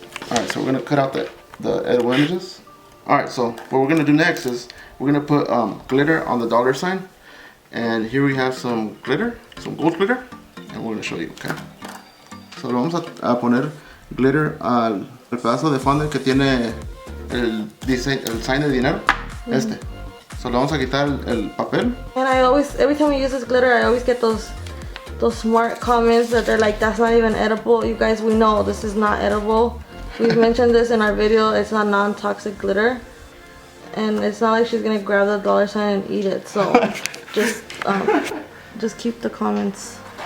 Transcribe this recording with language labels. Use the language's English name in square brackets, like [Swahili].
[English] Alright, so we're gonna cut out the edible images. Alright, so what we're gonna do next is we're gonna put glitter on the dollar sign. And here we have some glitter, some gold glitter, and we're gonna show you, okay? [Spanish] So le vamos a poner glitter al pedazo de fondant que tiene el sign de dinero, este. So le vamos a quitar el papel. [English] And I always, every time we use this glitter, I always get those smart comments that they're like, that's not even edible. You guys, we know this is not edible. We've mentioned this in our video. It's not non-toxic glitter, and it's not like she's gonna grab the dollar sign and eat it. So just keep the comments.